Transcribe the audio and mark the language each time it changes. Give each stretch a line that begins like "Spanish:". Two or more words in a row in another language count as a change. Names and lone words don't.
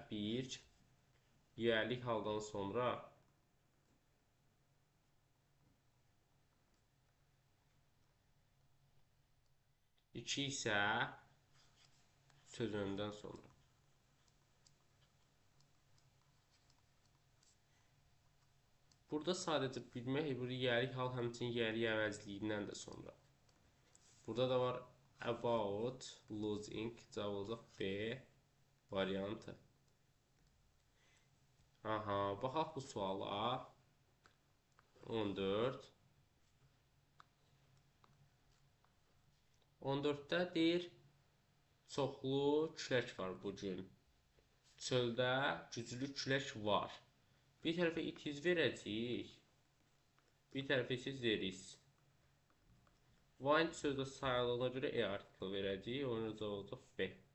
Azerbaijani: 1, yiyəlik haldan sonra 2 isə söz öndən sonra. Burada sadəcə bilmək, burada yiyəlik hal həmçinin yiyəlik əvəzliyindən də sonra. Burada da var
English: about losing,
Azerbaijani: cavab olacaq B variantı. Baxaq bu suala. 14. 14-də deyir, çoxlu külək var bugün. Çöldə güclü külək var. Bir tərəfə
English: it is
Azerbaijani: verəcəyik. Bir tərəfə isə
English: there is.
Azerbaijani: Wind sözdə sayılığına görə E artiklı verəcəyik. Onun cavabı olacaq B.